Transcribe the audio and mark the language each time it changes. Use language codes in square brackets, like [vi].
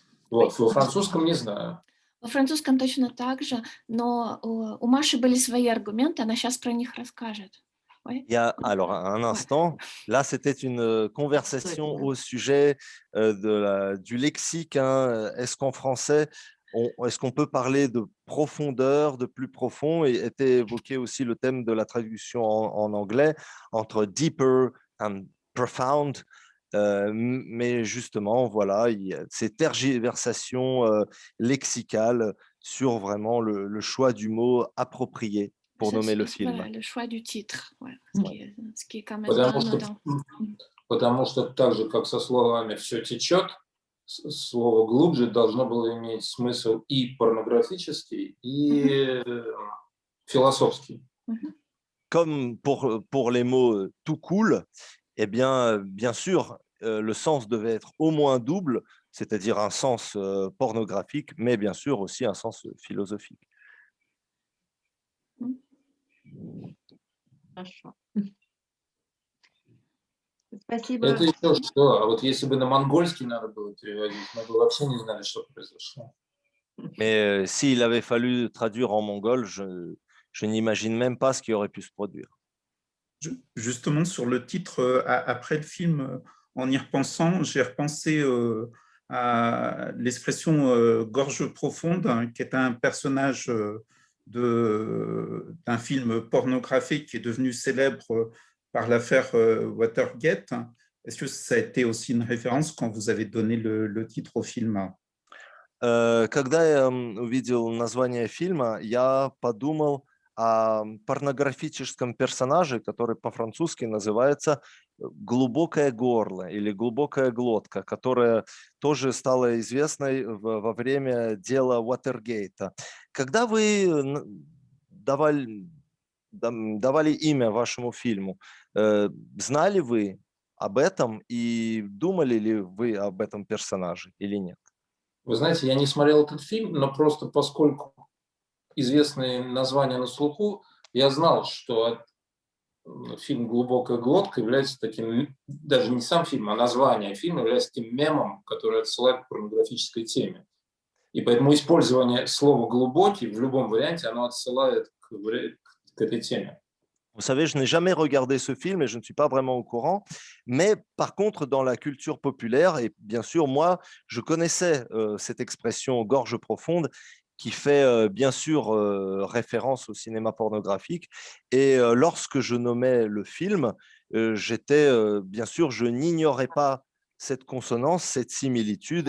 [ru] Вот, во французском не знаю. Во французском точно так же, но у Маши были свои аргументы, она сейчас про них расскажет. [fr] Alors, un instant, là, c'était une conversation au sujet du lexique. Est-ce qu'en français, est-ce qu'on peut parler de profondeur, de plus profond, et était évoqué aussi le thème de la traduction en anglais entre [en] deeper and profound. [fr] Mais justement, voilà, il y a ces tergiversations lexicales sur vraiment le choix du mot approprié pour nommer le film. Voilà, le choix du titre, ouais, ce qui est quand même dans... [ru] Потому что так же, как со словами «все течет», слово «глубже» должно было иметь смысл и порнографический, и философский. [fr] Comme pour les mots « tout cool », eh bien sûr, le sens devait être au moins double, c'est-à-dire un sens pornographique, mais bien sûr aussi un sens philosophique. [ru] Хорошо. Спасибо. Это еще что? А вот если бы на монгольский надо было переводить, мы бы вообще не знали, что произошло. [fr] Mais s'il avait fallu traduire en mongol, je n'imagine même pas ce qui aurait pu se produire. Justement, sur le titre, après le film, en y repensant, j'ai repensé à l'expression gorge profonde, hein, qui est un personnage d'un film pornographique qui est devenu célèbre par l'affaire Watergate. Est-ce que ça a été aussi une référence quand vous avez donné le titre au film? [ru] Когда я увидел название фильма, я подумал о порнографическом персонаже, который по-французски называется «Глубокое горло» или «Глубокая глотка», которая тоже стала известной во время дела Уотергейта. Когда вы давали имя вашему фильму, знали вы об этом и думали ли вы об этом персонаже или нет? Вы знаете, я не смотрел этот фильм, но просто поскольку известные названия на слуху, я знал, что фильм «Глубокая глотка» является таким, даже не сам фильм, а название фильма является таким мемом, который отсылает к порнографической теме. И поэтому использование slova «глубокий» в любом варианте, оно отсылает к этой теме. [fr] Vous savez, je n'ai jamais regardé ce film et je ne suis pas vraiment au courant. Mais par contre, dans la culture populaire, et bien sûr, moi, je connaissais cette expression gorge profonde qui fait bien sûr référence au cinéma pornographique. Et lorsque je nommais le film, j'étais, bien sûr, je n'ignorais pas cette consonance, cette similitude.